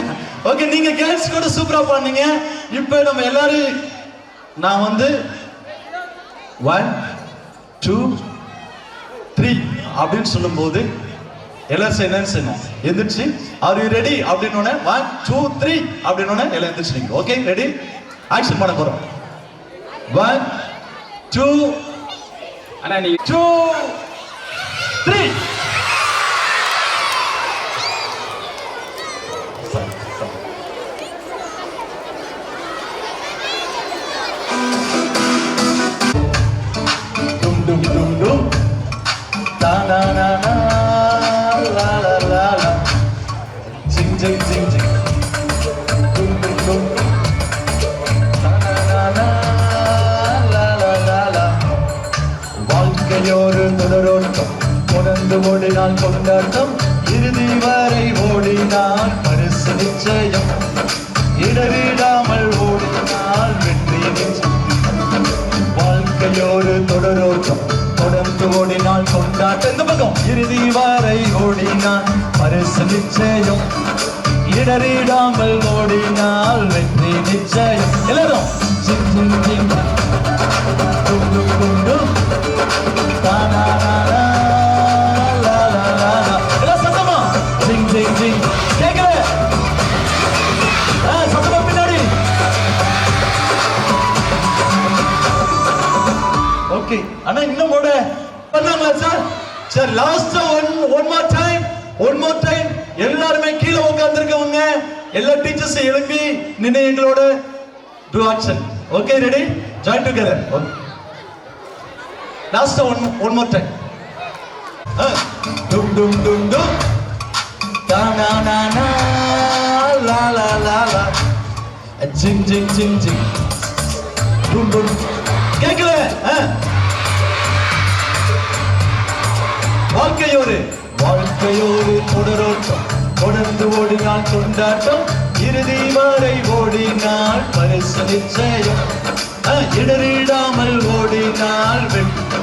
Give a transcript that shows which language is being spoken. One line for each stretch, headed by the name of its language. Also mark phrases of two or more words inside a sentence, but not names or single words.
Tamil: ஓகே, நீங்க கேர்ள்ஸ் கூட சூப்பரா பண்ணீங்க. இப்போ நம்ம எல்லாரும் நான் வந்து 1 2 3 அப்படின்னு சொல்லும்போது எல்லாரும் என்னன்னு செய்யணும், எந்திரிச்சு
English: are you ready
Tamil: அப்படின்னு 1 2 3 அப்படின்னு எல்லாம் எந்திரிச்சு.
English: okay, ready, action
Tamil: பண்ண போறோம். 1 2 அண்ணா நீ 2 3. Dum dum dum dum. Da na na na la la la la. Jing jing jing jing. Dum dum dum. Da na na na la la la la. வாழ்க்கையோடு தொடரோட்டம், தொடர்ந்து ஓடினால் கொண்டாட்டம், இறுதி வரை ஓடினால் பரிசு நிச்சயம், இடறிடாமல் ஓடினால் வெற்றி நிச்சயம். வாழ்க்கையோடு தொடரோட்டம், தொடர்ந்து ஓடினால் கொண்டாட்டம், இந்த பக்கம் இறுதி வரை ஓடினால் பரிசு நிச்சயம், இடறிடாமல் ஓடினால் வெற்றி நிச்சயம். எல்லாரும் ஜிங் ஜிங் ஜிங் டும் டும் டும் டும். Da na na na la la la la. எல்லாம் சத்தமா ஜிங் ஜிங் ஜிங். கேக்குற சத்தமா பின்னாடி. ஓகே, அண்ணா இன்னும் போட பண்ணாங்களா சார்?
English: sir last one more time
Tamil: எல்லாருமே கீழே உட்கார்ந்திருக்கவங்க எல்லா டீச்சர்ஸ் எழுப்பி நின்று எங்களோட
English: do action. Okay, ready? Join together. Okay. Last one more time. Dum dum dum dum. Da na na na la la la la. Jing jing jing jing. Dum dum.
Tamil: கேக்கல? வாழ்க்கையோடு தொடரோட்டம், தொடர்ந்து ஓடினால் கொண்டாட்டம், இறுதி வரை ஓடினால் பரிசு நிச்சயம், இடறிடாமல் ஓடினால் வெற்றி.